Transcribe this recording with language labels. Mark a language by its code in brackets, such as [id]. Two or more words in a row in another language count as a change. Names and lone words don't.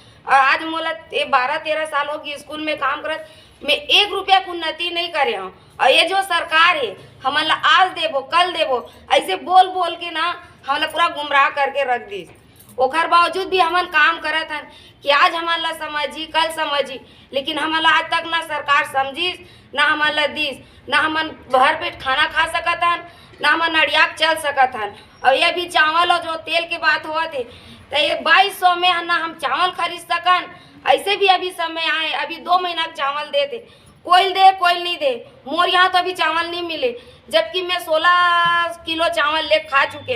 [hne] और आज मोला 12-13 साल हो गई स्कूल में काम करत, मैं 1 रुपया की उन्नति नहीं करे हूँ। और ये जो सरकार है हमारा आज देबो कल देबो ऐसे बोल बोल के ना हमारा पूरा गुमराह करके रख दी। ओकर बावजूद भी हमन काम करत हन कि आज हमारा समझी कल समझी, लेकिन हमारा आज तक ना सरकार समझी ना हमारा दीस, ना हमन भर पेट खाना खा सकत हन, ना हमन अड़िया चल सकत हन। और ये भी चावल और जो तेल के बात हुआ थे तो ये 2200 में ना हम चावल खरीद सकन। ऐसे भी अभी समय आए, अभी 2 महीना चावल देते, कोई दे कोई नहीं दे। मोर यहाँ तो अभी चावल नहीं मिले, जबकि मैं 16 किलो चावल ले खा चुके।